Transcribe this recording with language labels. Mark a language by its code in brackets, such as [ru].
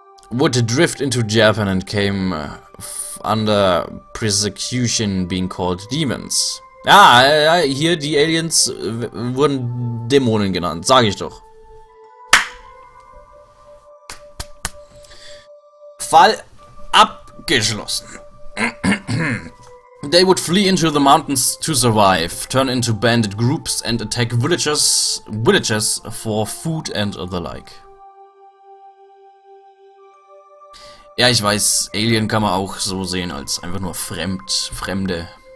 [en] Would drift into Japan and came under persecution being called demons. [de] Ja, hier die Aliens wurden Dämonen genannt, sag ich doch. Fall abgeschlossen. [en] They would flee into the mountains to survive, turn into bandit groups and attack villages for food and the like. [de] Ja, ich weiß, Alien kann man auch so sehen, als einfach nur Fremde.